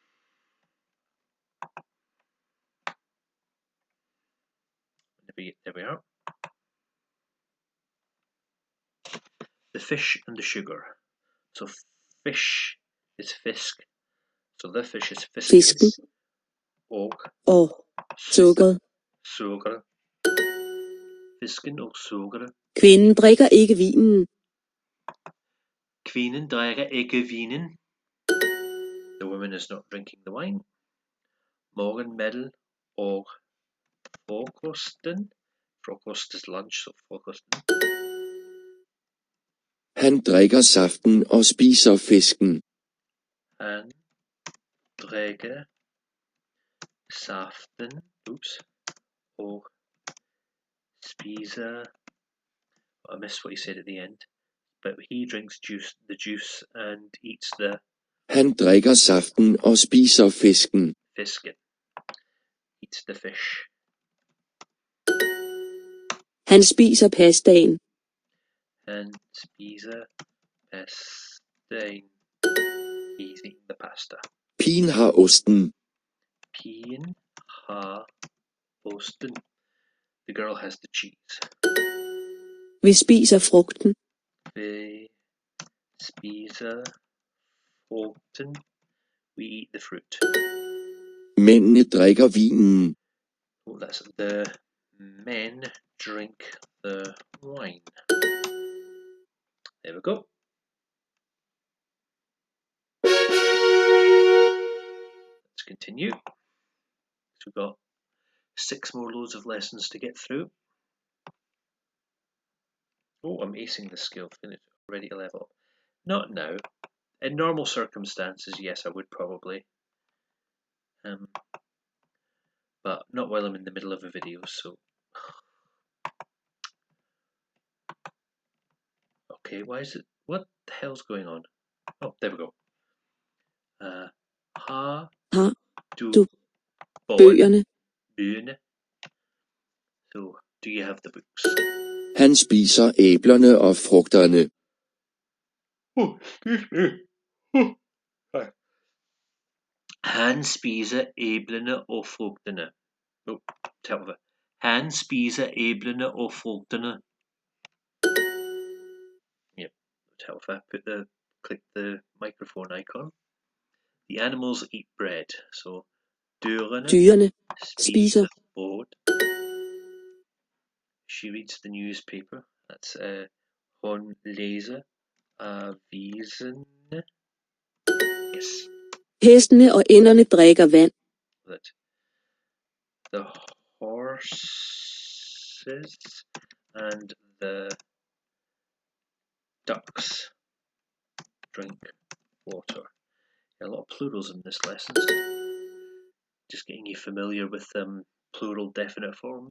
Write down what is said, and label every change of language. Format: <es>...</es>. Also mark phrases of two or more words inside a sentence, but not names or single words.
<en>There we are. The fish and the sugar. So fish is fisk. So the fish is fisken.</en> <da>Og sukkeret. Sukkeret. Fisken og sukkeret. Kvinden drikker ikke vinen. Kvinden drikker ikke vinen.</da> <en>The woman is not drinking the wine.</en> <da>Morgenmad og frokosten.</da> <en>Frokost is lunch, so frokosten.</en> <da>Han drikker saften og spiser fisken. Han drikker saften og spiser.</da> <en>I missed what he said at the end. But he drinks the juice and eats the.</en> <da>Han drikker saften og spiser fisken. Fisken.</da> <en>Eats the fish.</en> <da>Han spiser pastaen. Han spiser pastaen.</da> <en>He's eating the pasta.</en> <da>Pigen har osten. Pigen har osten.</da> <en>The girl has the cheese.</en> <da>Vi spiser frugten. Vi spiser frugten.</da> <en>We eat the fruit.</en> <da>Mændene drikker vinen.</da> <en>Oh, that's the men drink the wine. There we go. Let's continue. So we've got 6 more loads of lessons to get through. Oh, I'm acing the skill. Finished. Ready to level up. Not now. In normal circumstances, yes, I would probably. But not while I'm in the middle of a video, so. Okay, why is it? What the hell's going on? Oh, there we go.</en> <da>Har du bøgerne? Bøgerne.</da> <en>So, do you have the books?</en> <da>Han spiser æblerne og frugterne.</da> <en>Oh, excuse me.</en> <da>Han spiser æblerne og frugterne.</da> <en>Oh, tell me.</en> <da>Han spiser æblerne og frugterne.</da> <en>Yep, tell me. Click the microphone icon. The animals eat bread. So,</en> <da>dyrene spiser brød.</da> <en>She reads the newspaper. That's</en> <da>hun læser avisen.</da> <en>Yes.</en> <da>Hestene og ænderne drikker vand.</da> <en>That the horses and the ducks drink water. A lot of plurals in this lesson. Just getting you familiar with plural definite forms.</en>